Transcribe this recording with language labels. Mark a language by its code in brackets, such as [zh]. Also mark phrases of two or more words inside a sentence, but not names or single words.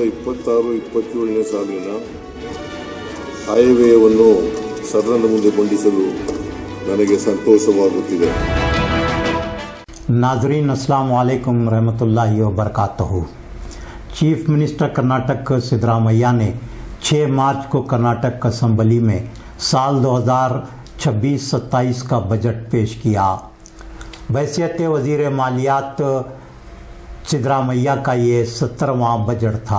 [kn] 26-27ನೇ ಸಾಲಿನ ಆಯವ್ಯಯವನ್ನು ಸದನದ ಮುಂದೆ ಮಂಡಿಸಲು ನನಗೆ ಸಂತೋಷವಾಗುತ್ತಿದೆ. [ur] नाज़रीन [ar] السلام عليكم ورحمة الله وبركاته. [en] Chief Minister [ur] کرناٹک سدارامیا نے 6 مارچ کو کرناٹک اسمبلی میں سال 2026-27 کا بجٹ پیش کیا. بحیثیت وزیر مالیات سدارامیا کا یہ 17واں بجٹ تھا.